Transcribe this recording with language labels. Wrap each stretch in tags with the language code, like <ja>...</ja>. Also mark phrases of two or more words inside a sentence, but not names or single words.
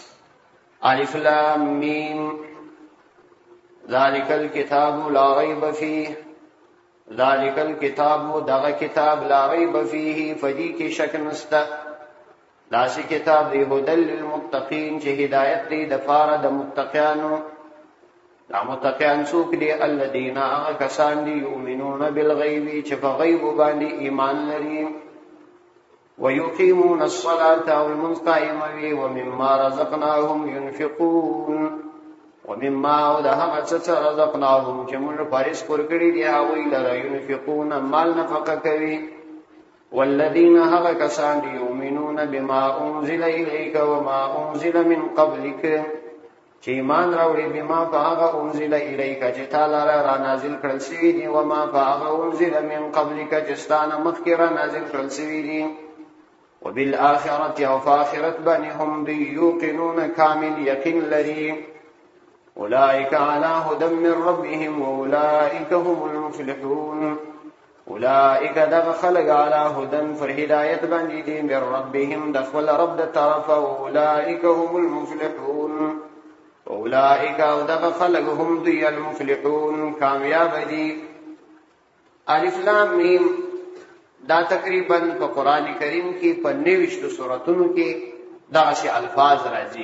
<ar>الف لام میم ذالک الکتاب لا ریب فیه، ذالک الکتاب</ar> <ps>دغه کتاب</ps> <ar>لا ریب فیه</ar> <ps>فدی کې شک نسته. داسې کتاب دی</ps> <ar>هدل للمتقین</ar> <ps>چې هدایت دی د پاره د متقیانو. دا متقیان څوک دي؟ الذین هغه کسان دي</ps> <ar>یؤمنون بالغیب</ar> <ps>چې په غیب باندې ایمان لري،</ps> <ar>ويقيمون الصلاة</ar> <ps>او المنځ قائموي،</ps> <ar>ومما رزقناهم ينفقون،</ar> <ps>ومما او د هغه څه رزقناهم چې موږ پارس کور کړي دي هغوی لره ينفقون مال نفقه کوي. والذین هغه کسان دي</ps> <ar>یؤمنون بما انزل الیک وما انزل من قبلک</ar> <ps>چې ایمان راوړي بما فهغه</ps> <ar>انزل الیک</ar> <ps>چې تعالی را نازل کړل شوي دي، وما فهغه</ps> <ar>انزل من قبلک</ar> <ps>چې ستانه مخکې را نازل کړل شوي دي. وبالآخرة او فآخرت باندې هم دوی یوقنون کامل یقین لري.</ps> <ar>اولئک علی هدى من ربهم واولئک هم المفلحون.</ar> <ps>اولئک دغه خلق</ps> <ar>علی هدى</ar> <ps>پر هدایت باندې دي</ps> <ar>من ربهم</ar> <ps>د خپل رب د طرفه،</ps> <ar>واولئک هم المفلحون.</ar> <ps>اولئک او دغه خلق هم دوی المفلحون کامیاب دي. الف لام میم دا تقریبا په قران کریم کې په 29 سوراتونو کې دغه الفاظ راځي.</ps>